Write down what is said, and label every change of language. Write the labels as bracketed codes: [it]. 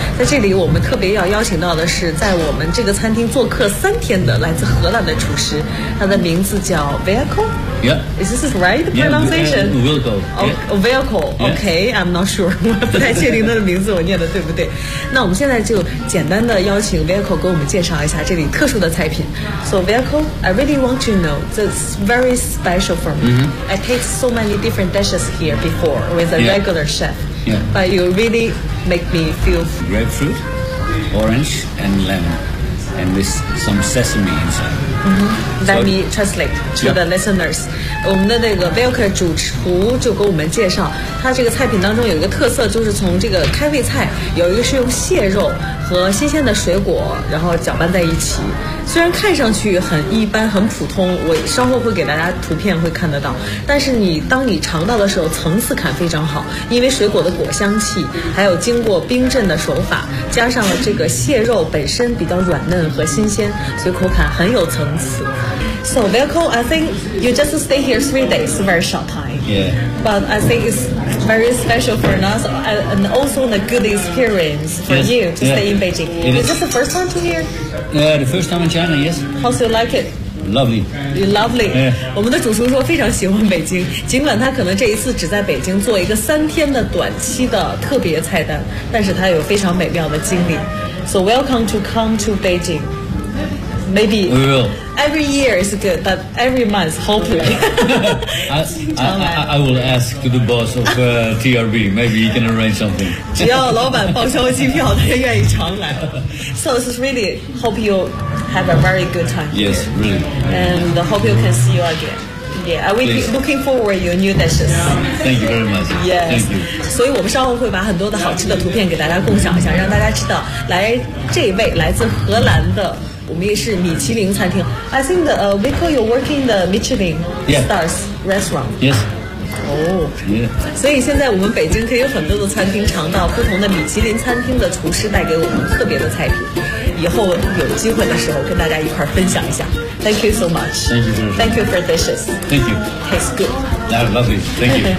[zh] 在这里我们特别要邀请到的是在我们这个餐厅做客三天的来自荷兰的厨师，他的名字叫 Vehicle. [en] Is this right pronunciation? Vehicle. Okay, I'm not sure. [zh] 我不太确定他的名字我念的对不对。那我们现在就简单的邀请 Vehicle 给我们介绍一下这里特殊的菜品。 [en] So, Vehicle, I really want to know, that's very special for me. Mm-hmm. I taste so many different dishes here before with a regular chef. Yeah. But you really make me feel... Grapefruit, orange, and lemon. And with some sesame inside. Mm-hmm. Let me translate to the listeners. [zh] 我们的那个 Vehicle 主厨就给我们介绍，他这个菜品当中有一个特色，就是从这个开胃菜，有一个是用蟹肉和新鲜的水果，然后搅拌在一起。虽然看上去很一般很普通，我稍后会给大家图片会看得到，但是你当你尝到的时候层次感非常好，因为水果的果香气还有经过冰镇的手法，加上了这个蟹肉本身比较软嫩和新鲜，所以口感很有层次。 [en] So Vehicle, I think you just stay here 3 days, very short time. Yeah. But I think it's very special for us and also a good experience for you to stay in Beijing. Is this the first time to here? The first time in China, yes. How do you like it? Lovely. Yeah. [zh] 我们的主厨说非常喜欢北京，尽管他可能这一次只在北京做一个三天的短期的特别菜单，但是他有非常美妙的经历。 [en] So welcome to come to Beijing. Maybe we will. Every year is good, but every month, hopefully. I will ask the boss of TRB. Maybe he can arrange something. [zh] 只要老板报销机票，他也愿意常来。 [en] So this is really hope you have a very good time. Yes, really. And hope you can see you again. Yeah, we looking forward to your new dishes. Thank you very much. Yes. Thank you. [zh] 所以我们稍后会把很多的好吃的图片给大家共享一下，让大家知道来这位来自荷兰的，我们也是米其林餐厅。 [en] I think the Vehicle, you're working the Michelin stars restaurant. Yes. [zh] 所以现在我们北京可以有很多的餐厅尝到不同的米其林餐厅的厨师带给我们特别的菜品，以后有机会的时候跟大家一块分享一下。 [en] Thank you so much. Thank you for dishes. Thank you. Tastes good Lovely. Thank you.